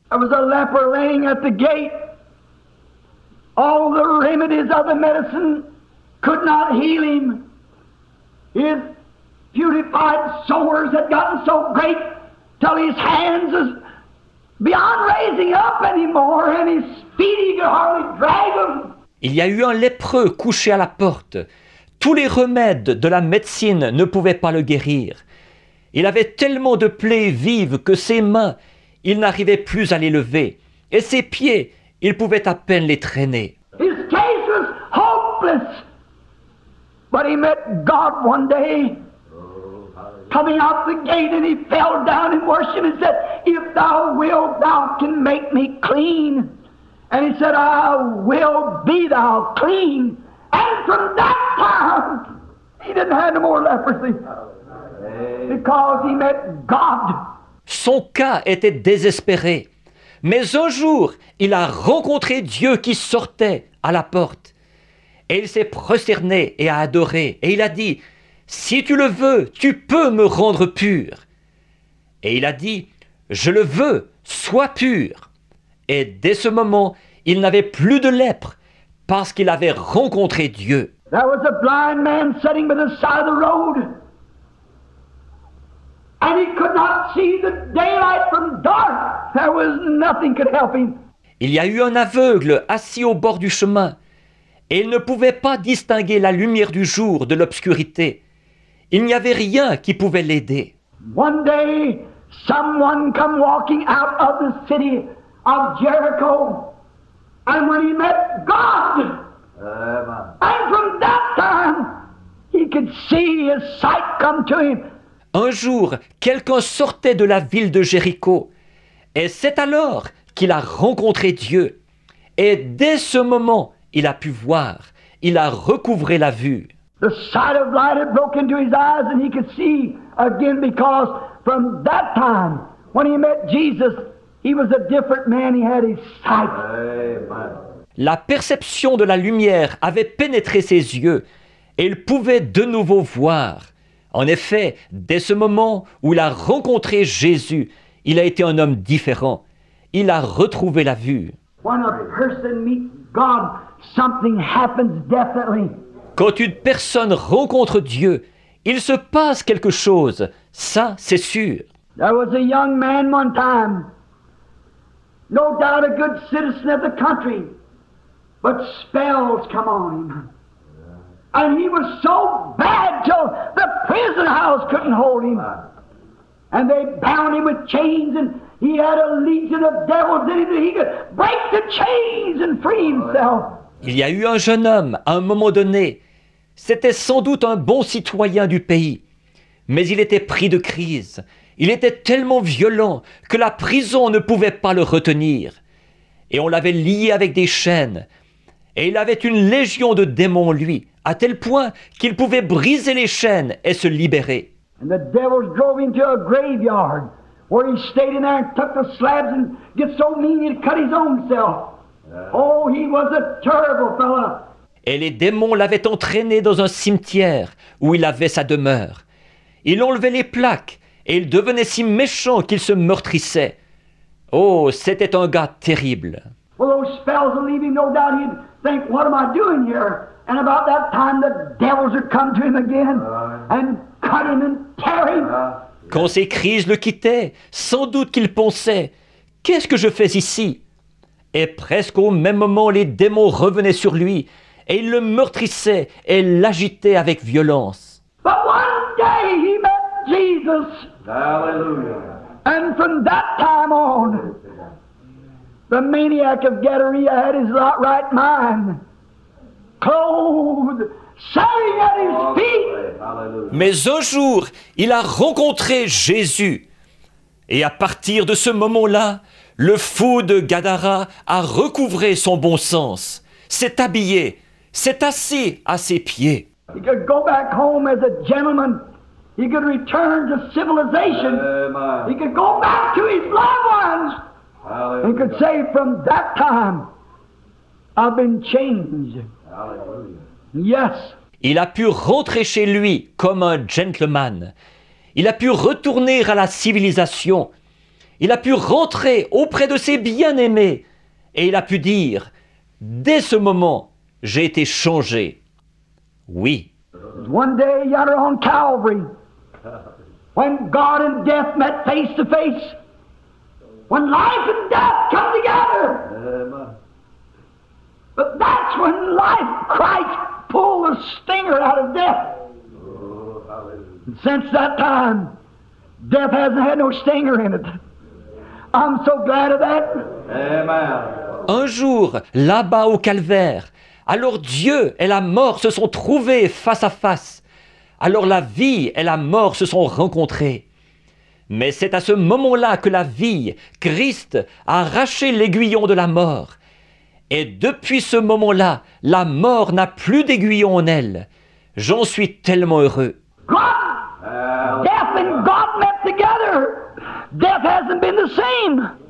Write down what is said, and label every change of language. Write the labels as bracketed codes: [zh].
[en] There was a leper laying at the gate. All the remedies of the medicine could not heal him. His putrefied sores had gotten so great till his hands was beyond raising up anymore, and his feet he could hardly drag them. [fr] Il y a eu un lépreux couché à la porte. Tous les remèdes de la médecine ne pouvaient pas le guérir. Il avait tellement de plaies vives que ses mains, il n'arrivait plus à les lever. Et ses pieds, il pouvait à peine les traîner. [en] His case was hopeless. But he met God one day, coming out the gate, and he fell down and worshipped and said, "If thou wilt, thou can make me clean." And he said, I will be thou clean. And from that time, he didn't have no more leprosy. Because he met God. [fr] Son cas était désespéré. Mais un jour, il a rencontré Dieu qui sortait à la porte. Et il s'est prosterné et a adoré. Et il a dit, « Si tu le veux, tu peux me rendre pur. » Et il a dit, « Je le veux, sois pur. » Et dès ce moment, il n'avait plus de lèpre parce qu'il avait rencontré Dieu. [en] There was a blind man sitting by the side of the road. And he could not see the daylight from dark. There was nothing could help him. [fr] Il y a eu un aveugle assis au bord du chemin, et il ne pouvait pas distinguer la lumière du jour de l'obscurité. Il n'y avait rien qui pouvait l'aider. [en] One day, someone come walking out of the city of Jericho, and when he met God, and from that time, he could see his sight come to him. [fr] Un jour, quelqu'un sortait de la ville de Jéricho, et c'est alors qu'il a rencontré Dieu. Et dès ce moment, il a pu voir, il a recouvré la vue. [en] The sight of light had broken into his eyes, and he could see again, because from that time, when he met Jesus, he was a different man. He had his sight. [fr] La perception de la lumière avait pénétré ses yeux, et il pouvait de nouveau voir. En effet, dès ce moment où il a rencontré Jésus, il a été un homme différent. Il a retrouvé la vue. [en] When a person meets God, something happens definitely. [fr] Quand une personne rencontre Dieu, il se passe quelque chose. Ça, c'est sûr. [en] There was a young man one time, no doubt a good citizen of the country, but spells come on him. And he was so bad till the prison house couldn't hold him. And they bound him with chains, and he had a legion of devils in him that he could break the chains and free himself. [fr] Il y a eu un jeune homme, à un moment donné. C'était sans doute un bon citoyen du pays. Mais il était pris de crise. Il était tellement violent que la prison ne pouvait pas le retenir. Et on l'avait lié avec des chaînes. Et il avait une légion de démons, lui, à tel point qu'il pouvait briser les chaînes et se libérer. [en] And the devils drove him to a graveyard where he stayed in there and took the slabs and get so mean he'd cut his own self. Oh, he was a terrible fella. [fr] Et les démons l'avaient entraîné dans un cimetière où il avait sa demeure. Il enlevait les plaques et il devenait si méchant qu'il se meurtrissait. Oh, c'était un gars terrible. [en] Well, those spells would leave him, no doubt he'd think, what am I doing here? And about that time the devils would come to him again and cut him and tear him. [fr] Quand ces crises le quittaient, sans doute qu'il pensait « Qu'est-ce que je fais ici ?» Et presque au même moment, les démons revenaient sur lui et ils le meurtrissaient et l'agitaient avec violence. [en] But one day he met Jesus. Hallelujah. And from that time on, the maniac of Gadara had his right mind, clothed, sitting at his feet. Hallelujah. [fr] Mais un jour, il a rencontré Jésus. Et à partir de ce moment-là, le fou de Gadara a recouvré son bon sens, s'est habillé, s'est assis à ses pieds. [en] He could go back home as a gentleman. He could return to civilization. He Amen. could go back to his loved ones. He could Hallelujah. say, from that time, I've been changed. Hallelujah. Yes. [fr] Il a pu rentrer chez lui comme un gentleman. Il a pu retourner à la civilisation. Il a pu rentrer auprès de ses bien-aimés. Et il a pu dire, dès ce moment, j'ai été changé. Oui. [en] One day yonder on Calvary, when God and death met face to face, when life and death come together, Amen. but that's when life, Christ pulled the stinger out of death. Oh, hallelujah. And since that time, death hasn't had no stinger in it. I'm so glad of that. Amen. [fr] Un jour, là-bas au calvaire, alors Dieu et la mort se sont trouvés face à face. Alors la vie et la mort se sont rencontrées. Mais c'est à ce moment-là que la vie, Christ, a arraché l'aiguillon de la mort. Et depuis ce moment-là, la mort n'a plus d'aiguillon en elle. J'en suis tellement heureux. [en] God, death and God met together. Death hasn't been the same.